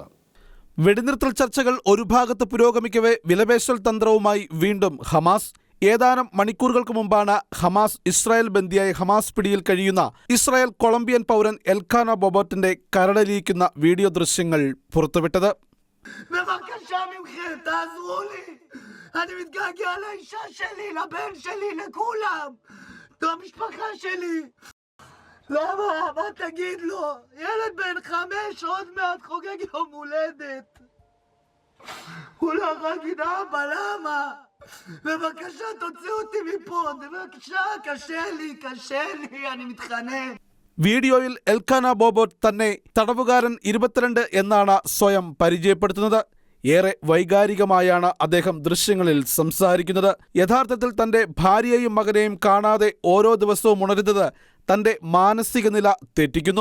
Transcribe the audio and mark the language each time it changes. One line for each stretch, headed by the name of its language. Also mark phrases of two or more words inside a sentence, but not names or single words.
Malayalam: വെടിനിർത്തൽ ചർച്ചകൾ ഒരു ഭാഗത്ത് പുരോഗമിക്കവേ വിലപേശൽ തന്ത്രവുമായി വീണ്ടും ഹമാസ്. ഏതാനും മണിക്കൂറുകൾക്ക് മുമ്പാണ് ഹമാസ് ഇസ്രായേൽ ബന്ദിയായ ഹമാസ് പിടിയിൽ കഴിയുന്ന ഇസ്രായേൽ കൊളംബിയൻ പൗരൻ എൽക്കാനോ ബോബോട്ടിന്റെ കരടലിയിക്കുന്ന വീഡിയോ ദൃശ്യങ്ങൾ പുറത്തുവിട്ടത്.
Hebrew: אני מתגעגע לאישה שלי, לבן שלי, לכולם. למשפחה שלי. למה? מה תגיד לו? ילד בן 5 עוד מעט חוגג יום הולדת. הוא לא יכול להגיד אבא, למה? בבקשה תוציא אותי מפה. בבקשה, קשה לי, אני מתחנן.
Malayalam: വീഡിയോയിൽ എൽക്കാനോ ബോബോട്ട് തന്നെ തടവുകാരൻ 22 എന്നാണ് സ്വയം പരിചയപ്പെടുത്തുന്നത്. ഏറെ വൈകാരികമായാണ് അദ്ദേഹം ദൃശ്യങ്ങളിൽ സംസാരിക്കുന്നത്. യഥാർത്ഥത്തിൽ തൻ്റെ ഭാര്യയെയും മകനെയും കാണാതെ ഓരോ ദിവസവും ഉണരുന്നത് തൻ്റെ മാനസിക നില തെറ്റിക്കുന്നു.